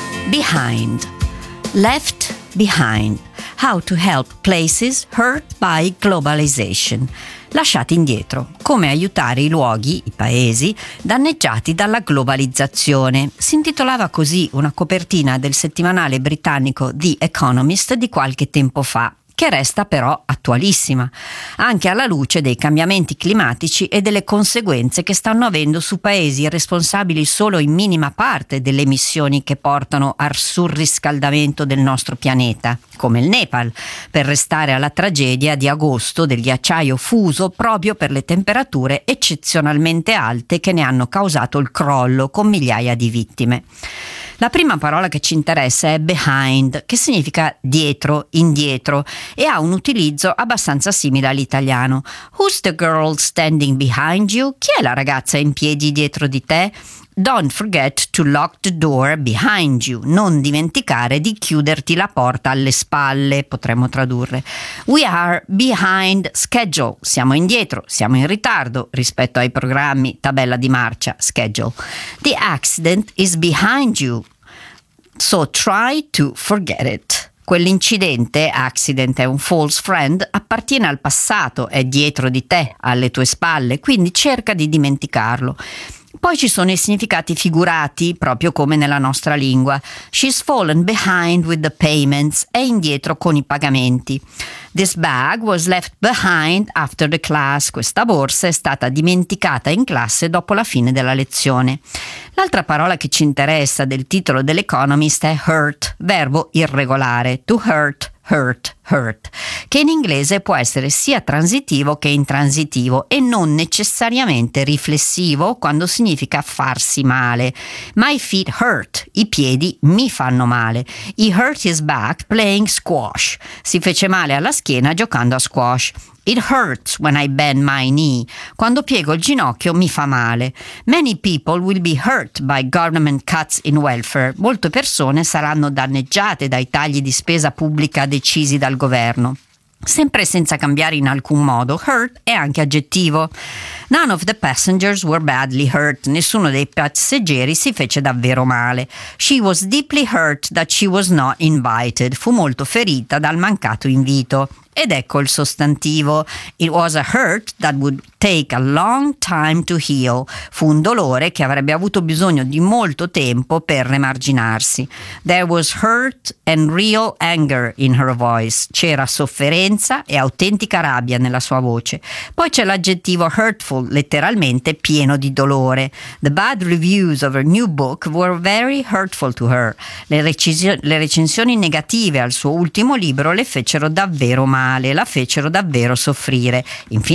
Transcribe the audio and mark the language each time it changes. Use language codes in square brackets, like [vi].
[en] Behind, left behind, how to help places hurt by globalization. [it] Lasciati indietro, come aiutare i luoghi, i paesi, danneggiati dalla globalizzazione. Si intitolava così una copertina del settimanale britannico The Economist di qualche tempo fa, che resta però attualissima, anche alla luce dei cambiamenti climatici e delle conseguenze che stanno avendo su paesi responsabili solo in minima parte delle emissioni che portano al surriscaldamento del nostro pianeta, come il Nepal, per restare alla tragedia di agosto del ghiacciaio fuso proprio per le temperature eccezionalmente alte che ne hanno causato il crollo con migliaia di vittime. La prima parola che ci interessa è behind, che significa dietro, indietro, e ha un utilizzo abbastanza simile all'italiano. [en] Who's the girl standing behind you? [it] Chi è la ragazza in piedi dietro di te? [en] Don't forget to lock the door behind you. [it] Non dimenticare di chiuderti la porta alle spalle, potremmo tradurre. [en] We are behind schedule. [it] Siamo indietro, siamo in ritardo rispetto ai programmi, tabella di marcia, schedule. [en] The accident is behind you, so try to forget it. [it] Quell'incidente, accident è un false friend, appartiene al passato, è dietro di te, alle tue spalle, quindi cerca di dimenticarlo. Poi ci sono i significati figurati, proprio come nella nostra lingua. [en] She's fallen behind with the payments, [it] è indietro con i pagamenti. [en] This bag was left behind after the class, [it] questa borsa è stata dimenticata in classe dopo la fine della lezione. L'altra parola che ci interessa del titolo dell'Economist è hurt, verbo irregolare, to hurt. Hurt, hurt, che in inglese può essere sia transitivo che intransitivo e non necessariamente riflessivo quando significa farsi male. [en] My feet hurt, [it] i piedi mi fanno male. [en] He hurt his back playing squash, [it] si fece male alla schiena giocando a squash. [en] It hurts when I bend my knee. [it] Quando piego il ginocchio mi fa male. [en] Many people will be hurt by government cuts in welfare. [it] Molte persone saranno danneggiate dai tagli di spesa pubblica decisi dal governo. Sempre senza cambiare in alcun modo, hurt è anche aggettivo. [en] None of the passengers were badly hurt. [it] Nessuno dei passeggeri si fece davvero male. [en] She was deeply hurt that she was not invited. [it] Fu molto ferita dal mancato invito. Ed ecco il sostantivo. [en] It was a hurt that would take a long time to heal. [it] Fu un dolore che avrebbe avuto bisogno di molto tempo per remarginarsi. [en] There was hurt and real anger in her voice. [it] C'era sofferenza e autentica rabbia nella sua voce. Poi c'è l'aggettivo hurtful, letteralmente pieno di dolore. [en] The bad reviews of her new book were very hurtful to her. [it] Le recensioni negative al suo ultimo libro le fecero davvero male, la fecero davvero soffrire. Infine